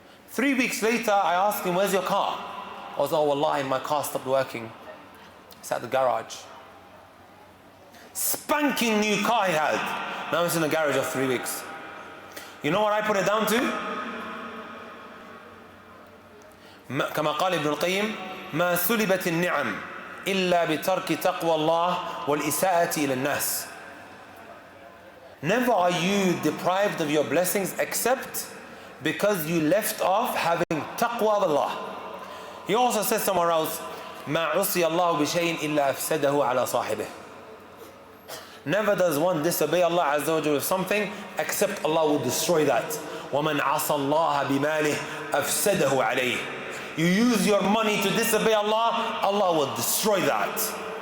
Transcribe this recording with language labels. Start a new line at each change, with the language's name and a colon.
English: 3 weeks later, I asked him, where's your car? I was, oh wallahi, my car stopped working. It's at the garage. Spanking new car he had. Now it's in the garage of 3 weeks. You know what I put it down to?
Arabic: كما قال ابن القيم ما سلبت النعم إلا بترك تقوى الله والإساءة إلى الناس.
English: Never are you deprived of your blessings except because you left off having taqwa of Allah. He also says somewhere else
Arabic: ما عصي الله بشيء إلا أفسده على صاحبه.
English: Never does one disobey Allah Azza wa Jalla with something except Allah will destroy that.
Arabic: وَمَنْ عَصَى اللَّهَ بِمَالِهِ أَفْسَدَهُ عَلَيْهِ.
English: You use your money to disobey Allah, Allah will destroy that.